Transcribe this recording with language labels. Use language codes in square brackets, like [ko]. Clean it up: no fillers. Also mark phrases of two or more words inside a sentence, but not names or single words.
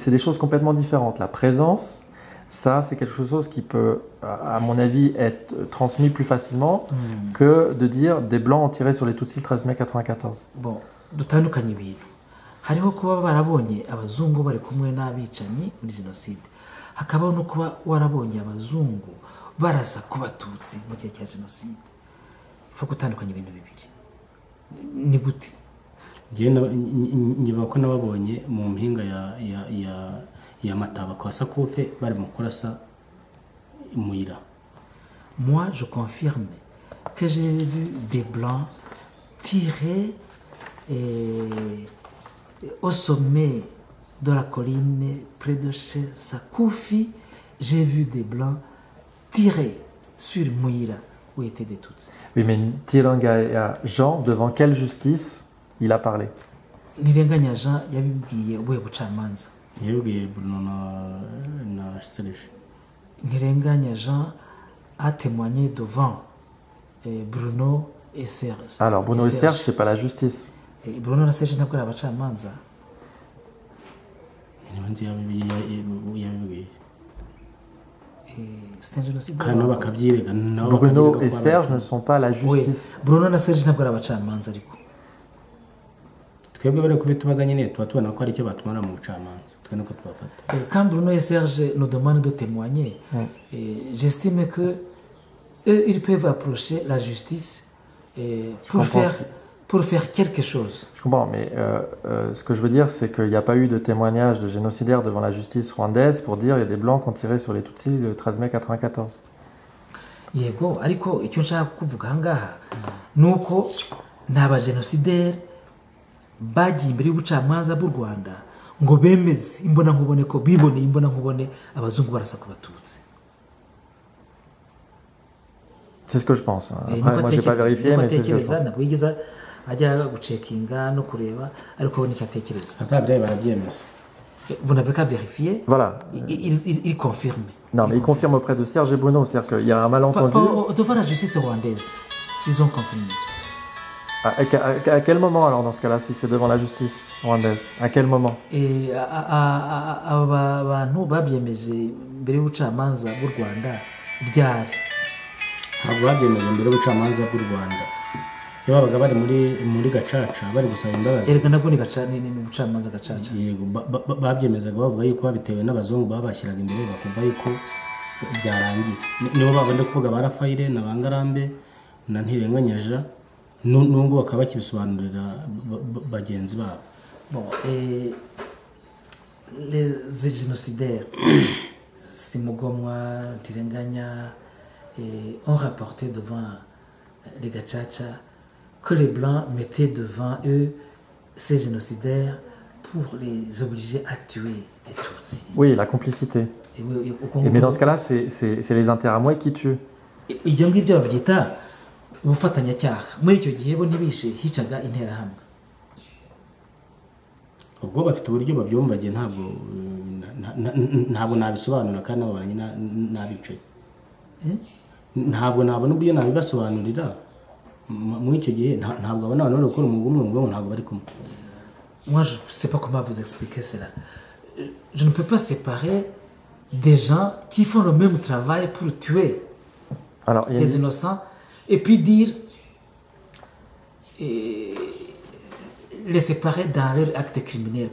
[fr] C'est des choses complètement différentes. La présence, ça c'est quelque chose qui peut, à mon avis, être transmis plus facilement que de dire des Blancs ont tiré sur les Tutsis le 13 mai 1994. Bon, [rw] dutandukanye ibintu. Hariho kuba barabonye abazungu bari kumwe n'abicanyi muri jenoside. Hakabaho no kuba warabonye abazungu barasa ku batutsi mu gihe cya jenoside. Faut gutandukanya ibintu bibiri. Ni gute? Ngiye ko nababonye mu mpinga ya Mataba kwa Sakufe bari mu kurasa Muyira. [fr] Moi, je confirme que j'ai vu des Blancs tirer au sommet de la colline près de chez Sakufi. J'ai vu des Blancs tirer sur Muyira où étaient des Tutsis. Oui, mais Ntirenganya Jean, devant quelle justice il a parlé? [rw] Ntirenganya Jean yabibwiye ubuhe bucamanza? Yabibwiye Bruno na Serge. [fr] Ntirenganya Jean a témoigné devant Bruno et Serge. Alors Bruno et Serge, c'est pas la justice. [rw] Bruno na Serge ntabwo ari abacamanza. Nzi yabibwiye. [fr] C'est un génocide. Bruno et Serge ne sont pas la justice. Oui. [rw] Bruno na Serge ntabwo ari abacamanza ariko. Twebwe bari kubitubaza nyine tuba tubona ko ari cyo batumara mu bucamanza. Twe nuko tubafata. [fr] Quand Bruno et Serge nous demandent de témoigner, j'estime que eux, ils peuvent approcher la justice pour faire pour faire quelque chose. Je comprends, mais ce que je veux dire, c'est qu'il n'y a pas eu de témoignage de génocidaires devant la justice rwandaise pour dire qu'il y a des Blancs qui ont tiré sur les Tutsis le 13 mai 94. [rw] Yego ariko icyo nshaka kuvuga ahangaha ni uko ni abajenosideri bagiye imbere y'ubucamanza bw'u Rwanda ngo bemeze imbonankubone ko biboneye imbonankubone abazungu barasa ku Batutsi. [fr] C'est ce que je pense. Après, moi, je n'ai pas vérifié, mais c'est ce que je pense. [rw] ntabwo yigeze ajya gucekinga no kureba ariko we nicyo atekereza. azabireba barabyemeza. [fr] Vous n'avez qu'à vérifier. Voilà. Il confirme. Non, mais il confirme auprès de Serge et Bruno, c'est-à-dire qu'il y a un malentendu. Devant la justice rwandaise, ils ont confirmé. À quel moment alors dans ce cas-là, si c'est devant la justice rwandaise? À quel moment? [rw] Et aba bantu babyemeje mbere y'ubucamanza bw'u Rwanda ryari? Ntabwo babyemeje mbere y'ubucamanza bw'u Rwanda. Iyo babaga bari muri gacaca bari gusaba imbabazi. Erega nabwo ni ubucamanza gacaca. Yego babyemezaga bavuga yuko babitewe n'abazungu babashyiraga imbere bakumva yuko byarangiye. Nibo babandi kuvuga ba Rafaire na Bangarambe na Ntirenganyaja n'ubwo bakaba bakibisobanurira bagenzi babo. [fr] Bon, et les génocidaires, Simugomwa, Ntirenganya, ont rapporté devant les Gacaca que les Blancs mettaient devant eux ces génocidaires pour les obliger à tuer des Tutsis. Oui, la complicité. Mais dans ce cas-là, c'est les Interamwe qui tuent. [rw] Ibyo ngibyo babyita ubufatanyacyaha. Muri icyo gihe bo ntibishe hicaga interahamwe. Ubwo bafite uburyo babyumvagiye ntabwo nabisobanura kandi nabonanye nabicaye. Ntabwo nabona uburyo nabibasobanurira muri icyo gihe ntabwo abana bari gukora umwuga umwe ntabwo bari kumwe. [fr] Moi je ne sais pas comment vous expliquer cela. Je ne peux pas séparer des gens qui font le même travail pour tuer des innocents et puis dire les séparer dans leur acte criminel.